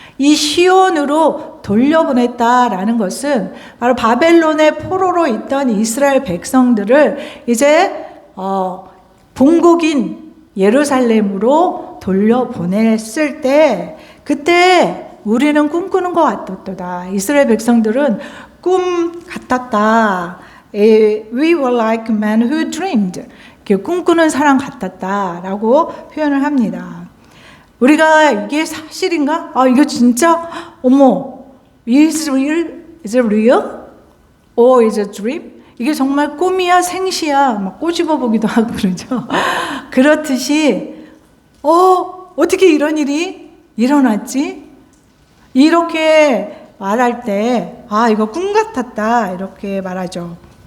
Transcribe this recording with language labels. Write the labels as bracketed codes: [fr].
[ko] 이 시온으로 돌려보냈다라는 것은 바로 바벨론의 포로로 있던 이스라엘 백성들을 이제 본국인 예루살렘으로 돌려보냈을 때, 그때 우리는 꿈꾸는 것 같았도다. 이스라엘 백성들은 꿈 같았다. [en] We were like men who dreamed. [ko] 꿈꾸는 사람 같았다라고 표현을 합니다. 우리가 이게 사실인가? 이거 진짜? 어머, [en] is it real? Or is it a dream? [ko] 이게 정말 꿈이야 생시야 막 꼬집어 보기도 하고 그러죠. 그렇듯이 어떻게 이런 일이 일어났지? 이렇게 말할 때 이거 꿈 같았다 이렇게 말하죠.